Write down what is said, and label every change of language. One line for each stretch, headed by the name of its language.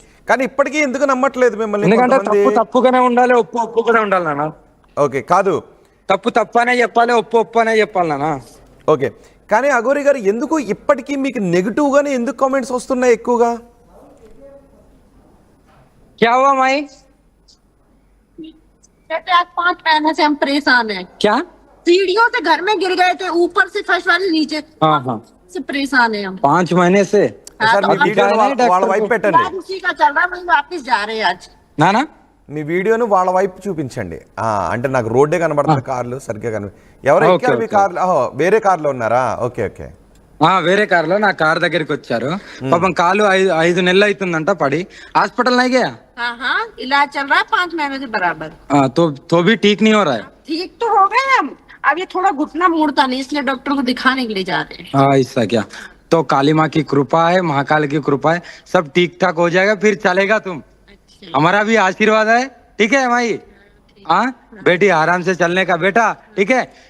Telugu: కానీ ఇప్పటికీ ఎందుకు నమ్మట్లేదు మిమ్మల్ని? ఎందుకంటే తప్పుగానే ఉండాలి, ఒప్పుగానే ఉండాలి నాన్న. ఓకే, కాదు తప్పు అనే చెప్పాలి, ఒప్పు అనే చెప్పాలి నాన్న. ఓకే, కానీ అఘోరి గారు ఎందుకు ఇప్పటికీ మీకు నెగిటివ్ గానే ఎందుకు కామెంట్స్ వస్తున్నాయి ఎక్కువగా?
Hindi: क्या हुआ माई? कहते आज 5 महीने से हम परेशान हैं। क्या? सीढ़ियों से घर में गिर गए थे, ऊपर से फर्स्ट वाले नीचे से परेशान है हम 5 महीने से.
Telugu: సార్ మీ వీడియోను వాళ్ళ వైపు పెట్టండి.
Hindi: उसी का चल रहा है, वहीं वापस जा रहे हैं आज.
Telugu: నానా మీ వీడియోను వాళ్ళ వైపు చూపించండి. అంటే నాకు రోడ్డే కనబడుతుంది, కార్లు సరిగ్గా ఎవరు ఎక్కారు మీ కార్లు? వేరే కార్లో ఉన్నారా? Okay okay. వేరే కార్ లో నా కార్ దగ్గరికి వచ్చారు. పాపం కాలు 5 నెలలు అవుతుందంట పడి, హాస్పిటల్
Hindi: नहीं गया? हाँ, इलाज चल रहा है 5 महीने से बराबर. तो भी ठीक नहीं हो रहा है? ठीक तो हो गए हम, अब ये थोड़ा घुटना मुड़ता नहीं, इसलिए डॉक्टर को दिखाने के लिए जा रहे हैं. ऐसा क्या? तो काली माँ की कृपा है, महाकाल की कृपा है, सब ठीक ठाक हो जाएगा, फिर चलेगा तुम. हमारा भी आशीर्वाद है, ठीक है माई? हाँ बेटी, आराम से चलने का बेटा, ठीक है?